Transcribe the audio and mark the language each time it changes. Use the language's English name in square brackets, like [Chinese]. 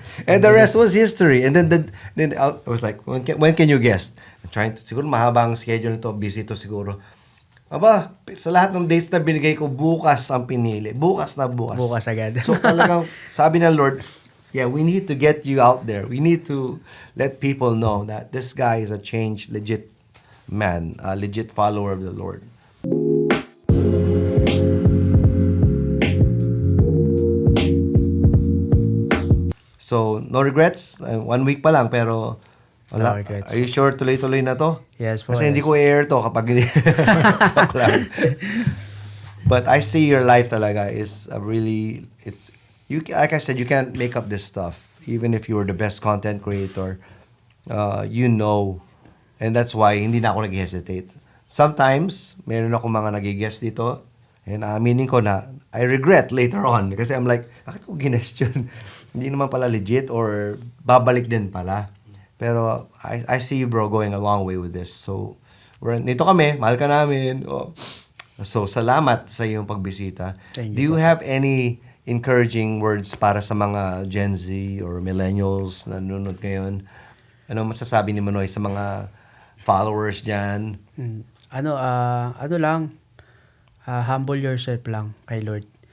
[English] And the rest was history. And then I was like, when can you guest? I'm trying to, [Filipino] siguro mahabang schedule nito, busy to siguro. Aba, sa lahat ng dates na binigay ko, bukas ang pinili. Bukas na bukas. Bukas agad. So talagang, sabi ng Lord, [English] yeah, we need to get you out there. We need to let people know that this guy is a changed, legit man, a legit follower of the Lord. So, no regrets. 1 week [Filipino] pa lang, pero wala. [English] No regrets. Are you sure [Filipino] tuloy-tuloy na to? [English] Yes po. [Filipino] Kasi hindi ko i-air to kapag hindi. Joke lang. [English] But I see your life talaga is a really, it's, you, like I said, you can't make up this stuff. Even if you were the best content creator, you know. And that's why [Filipino] hindi na ako nag-hesitate. [English] Sometimes, meron ako mga nag-guest dito, and aminin ko na, I regret later on. Kasi I'm like, [Filipino] bakit ko ginest yun? Hindi naman pala legit or babalik din pala. [English] Pero I see you, bro, going a long way with this. [Filipino] So, nito kami, mahal ka namin. Oh. So, salamat sa iyong pagbisita. [English] Thank you. Do you have any encouraging words [Filipino] para sa [English] mga Gen Z or millennials na nanonood ngayon? [Filipino] Ano masasabi ni Manoy sa mga followers dyan? Ano lang, [English] humble yourself [Filipino] lang kay Lord.